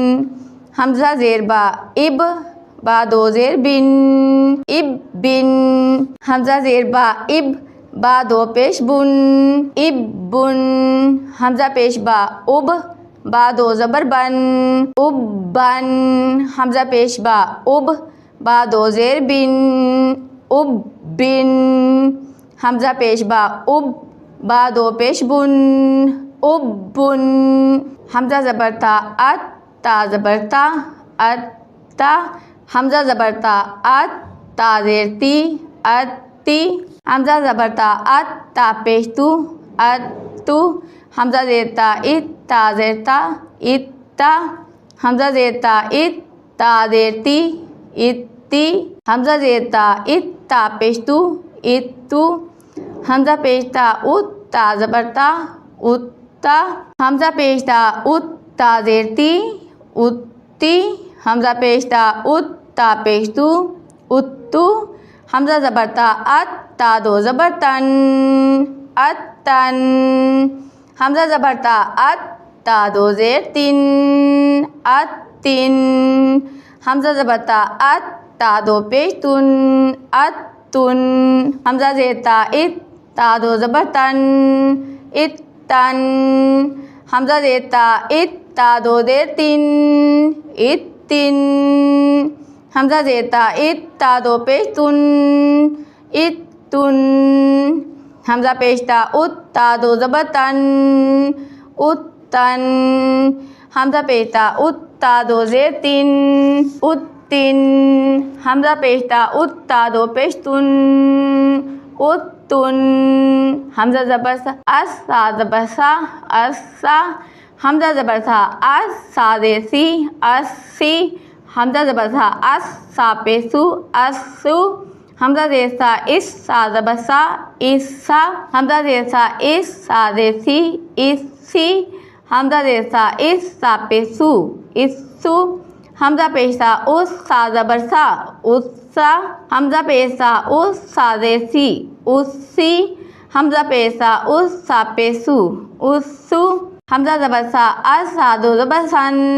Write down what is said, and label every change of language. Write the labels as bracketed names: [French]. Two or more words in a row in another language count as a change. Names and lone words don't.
[Hindi] हमज़ा ज़ेर बा इब, बा 2 ज़ेर बिन इब बिन, हमज़ा ज़ेर बा इब, बा 2 पेश बुन इब बुन, हमज़ा पेश बा उब, बा 2 ज़बर बन उब बन, हमज़ा पेश बा उब, बा 2 ज़ेर बिन उब बिन, हमज़ा पेश बा उब, बा 2 पेश बुन उब बुन, हमज़ा ज़बर ता अत, ता ज़बर ता अत्ता, हमज़ा ज़बर ता अत, ता ज़ेर ती अत्ती, हमज़ा ज़बर ता अत, ता पेश तू अत्तू, हमज़ा ज़ेर ता इत, ता ज़ेर ता इत्ता, हमज़ा ज़ेर ता इत, ता ज़ेर ती इत्ती, हमज़ा ज़ेर ता इत, ता पेश तू इत्तू, हमज़ा पेश ता उत, ता ज़बर ता उत्ता, हमज़ा पेश ता उत, ता ज़ेर ती उत्ती, हमज़ा पेश ता उत, ता पेश तू उत्तू, हमज़ा ज़बर ता अत, ता 2 ज़बर तन अत्तन, हमज़ा ज़बर ता अत, ता 2 ज़ेर तिन अत्तिन, हमज़ा ज़बर ता अत, ता 2 पेश तुन अत्तुन, हमज़ा ज़ेर ता इत, ता 2 ज़बर तन इत्तन, हमज़ा ज़ेर ता इत, ता 2 ज़ेर तिन इत्तिन, हमज़ा ज़ेर ता इत, ता 2 पेश तुन इत्तुन, हमज़ा पेश ता उत, ता 2 ज़बर तन उत्तन, हमज़ा पेश ता उत, ता 2 ज़ेर तिन उत्तिन, हमज़ा पेश ता उत, ता 2 पेश तुन उत्तुन, हमज़ा ज़बर सा अस, सा ज़बर सा अस्सा, हमज़ा ज़बर सा अस, सा ज़ेर सी अस्सी, हमज़ा ज़बर सा अस, सा पेशु अस्सु, हमज़ा ज़ेर सा इस, सा ज़बर सा इस्सा, हमज़ा ज़ेर सा इस, सा ज़ेर सी इस्सी, हमज़ा ज़ेर सा इस, सा पेशु इस्सु, हमज़ा पेश सा उस, सा ज़बर सा उस्सा, हमज़ा पेश सा उस, सा ज़ेर सी उस्सी, हमज़ा पेश सा उस, सा पेशु उस्सु, हमज़ा ज़बर सा अस, सा 2 ज़बर सन